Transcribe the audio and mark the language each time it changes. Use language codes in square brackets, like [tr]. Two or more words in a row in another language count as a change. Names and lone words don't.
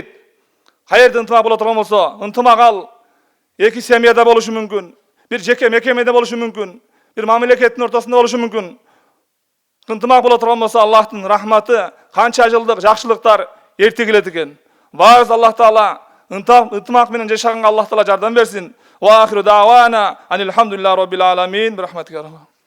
[ky] Каерде ынтымак боло турган болсо, ынтымак ал эки семьяда болушу мүмкүн, бир жеке мекемеде болушу мүмкүн, бир мамлекеттин ортосунда болушу мүмкүн. Ынтымак боло турган болсо, Аллахтын рахматы, канча жылдык жакшылыктар эрте келет экен. Баарыбыз Аллах Таала ынтымак менен жашаганга Аллах Таала жардам берсин. [ar] وآخر دعوانا أن الحمد لله رب العالمين برحمتك يا رب.